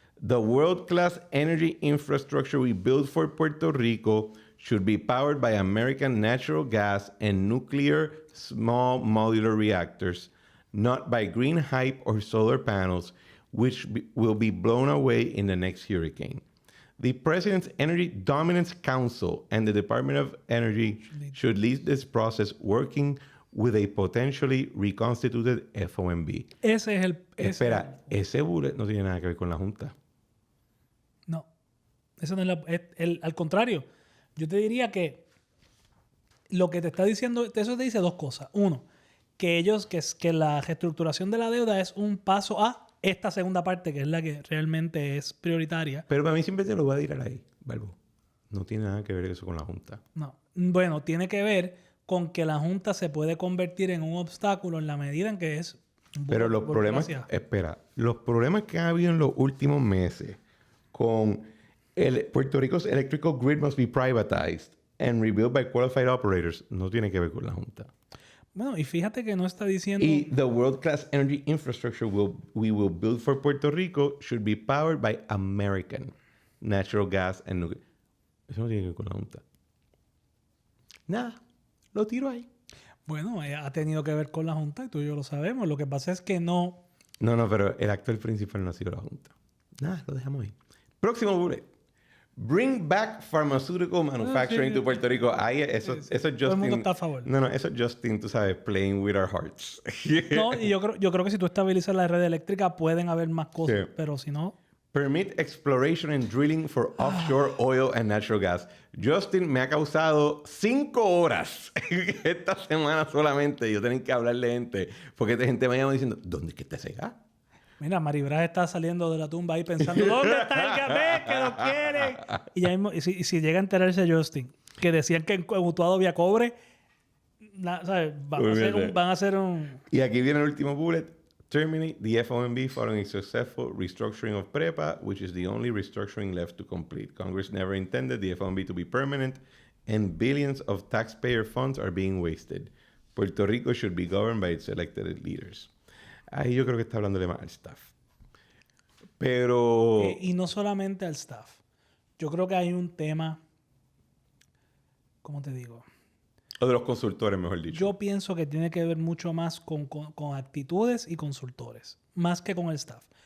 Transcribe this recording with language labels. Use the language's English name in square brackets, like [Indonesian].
[English] The world-class energy infrastructure we built for Puerto Rico should be powered by American natural gas and nuclear small modular reactors, not by green hype or solar panels, which will be blown away in the next hurricane. The President's Energy Dominance Council and the Department of Energy should lead this process working with a potentially reconstituted FOMB. [Spanish] Ese es el... Ese bullet no tiene nada que ver con la Junta. No. Eso no es al contrario. Yo te diría que lo que te está diciendo... Eso te dice 2 cosas. Uno, que la reestructuración de la deuda es un paso a esta segunda parte, que es la que realmente es prioritaria. Pero para mí siempre te lo voy a tirar ahí, Balbo. No tiene nada que ver eso con la Junta. No. Bueno, tiene que ver con que la Junta se puede convertir en un obstáculo en la medida en que es... Pero los problemas... Espera. Los problemas que ha habido en los últimos meses con [English] Puerto Rico's electrical grid must be privatized and rebuilt by qualified operators [Spanish] no tiene que ver con la Junta. Bueno, y fíjate que no está diciendo... [English] Y the world-class energy infrastructure we will build for Puerto Rico should be powered by American natural gas and nuclear. [Spanish] Eso no tiene que ver con la Junta. Nada. Lo tiro ahí. Bueno, ha tenido que ver con la Junta y tú y yo lo sabemos. Lo que pasa es que no... No, pero el actor principal no ha sido la Junta. Nada, lo dejamos ahí. Próximo bullet. [English] Bring back pharmaceutical manufacturing to Puerto Rico. [Spanish] Ahí, eso es Justin. Todo el mundo está a favor. No, eso es Justin, tú sabes, [English] playing with our hearts. [Spanish] No, y yo creo que si tú estabilizas la red eléctrica pueden haber más cosas, sí. Pero si no... [English] Permit exploration and drilling for offshore oil and natural gas. [Spanish] Justin me ha causado 5 horas esta semana solamente. Yo tengo que hablarle gente, porque esta gente me llama diciendo, ¿dónde es que está ese gas? Mira, Maribraz está saliendo de la tumba ahí pensando, ¿dónde está el Gabé que lo quiere? Y, ya mismo, y si llega a enterarse Justin, que decían que en Utuado había cobre, ¿sabes? Van a hacer un... Y aquí viene el último bullet. [English] Terminate the FOMB following a successful restructuring of PREPA, which is the only restructuring left to complete. Congress never intended the FOMB to be permanent, and billions of taxpayer funds are being wasted. Puerto Rico should be governed by its elected leaders. [Spanish] Ahí yo creo que está hablándole más al staff. Pero... y no solamente al staff. Yo creo que hay un tema... ¿Cómo te digo? O de los consultores, mejor dicho. Yo pienso que tiene que ver mucho más con actitudes y consultores, más que con el staff.